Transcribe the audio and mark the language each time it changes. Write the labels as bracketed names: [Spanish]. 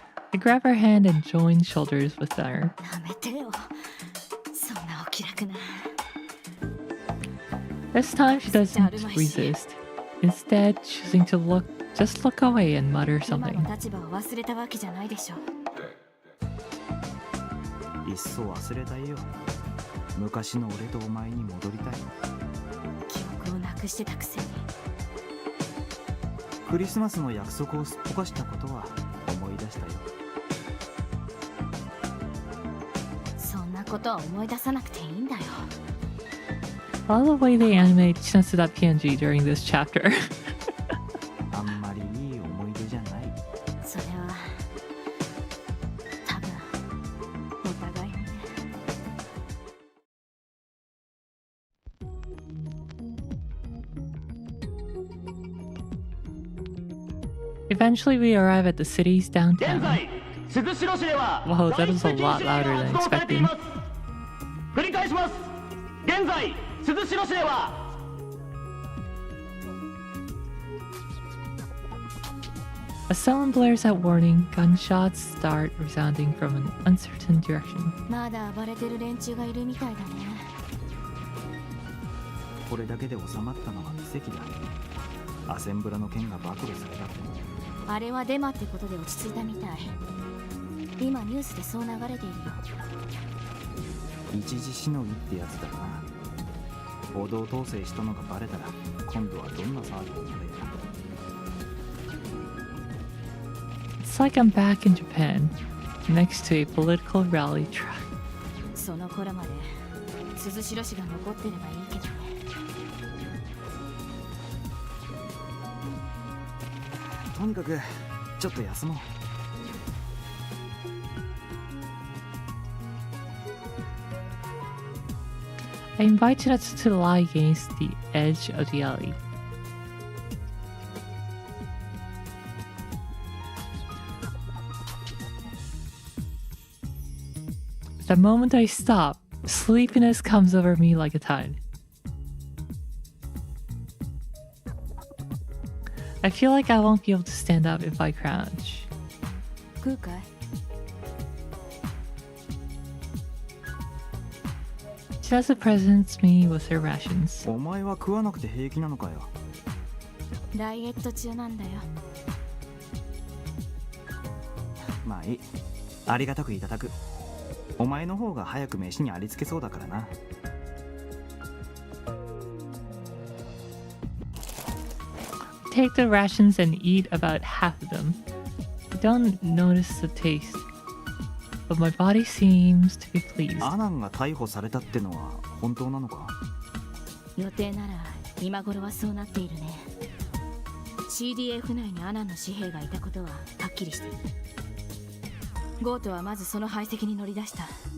[English] I grab her hand and join shoulders with her. [Japanese] やめてよ。そんなお気楽な。 [English] This time she doesn't resist, instead choosing to just look away and mutter [Japanese] 今 [English] something. [Japanese] の立場を忘れたわけじゃないでしょ。いっそ忘れたいよ。昔の俺とお前に戻りたい。記憶をなくしてたくせに。クリスマスの約束をすっぽかしたことは思い出したよ。そんなことは思い出さなくていいんだよ。 [English] I love the way they animate Chinatsu.png during this chapter. [Japanese] あんまりいい思い出じゃない。それは多分お互いにね。 [English] Eventually we arrive at the city's [Japanese] 現 [English] downtown. [Japanese] 在鈴代市では [English] Whoa, that is a lot louder than expected. [Japanese] 繰り返します。現在鈴代市では [English] As someone blares out warning, gunshots start resounding from an uncertain direction. [Japanese] まだ暴れてる連中がいるみたいだね。これだけで収まったのは奇跡だ。アセンブラの件が暴露されたって。あれはデマってことで落ち着いたみたい。今ニュースでそう流れているよ。一時しのぎってやつだな。報道統制したのがバレたら今度はどんな騒ぎになるや。 [English] It's like I'm back in Japan, next to a political rally track. [Japanese] その頃まで鈴代氏が残ってればいいけどね。とにかくちょっと休もう。 [English] I invite Chinatsu to lie against the edge of the alley. The moment I stop, sleepiness comes over me like a tide. I feel like I won't be able to stand up if I crouch. [Japanese] 食うかい？ [English] Chinatsu presents me with her rations. [Japanese] お前は食わなくて平気なのかよ。ダイエット中なんだよ。まあいい。ありがたくいただく。お前の方が早く飯にありつけそうだからな。 [English] Take the rations and eat about half of them. I don't notice the taste, but my body seems to be pleased. [Japanese] アナンが逮捕されたってのは本当なのか？予定なら今頃はそうなっているね。CDF 内にアナンの紙幣がいたことははっきりしている。ゴートはまずその排斥に乗り出した。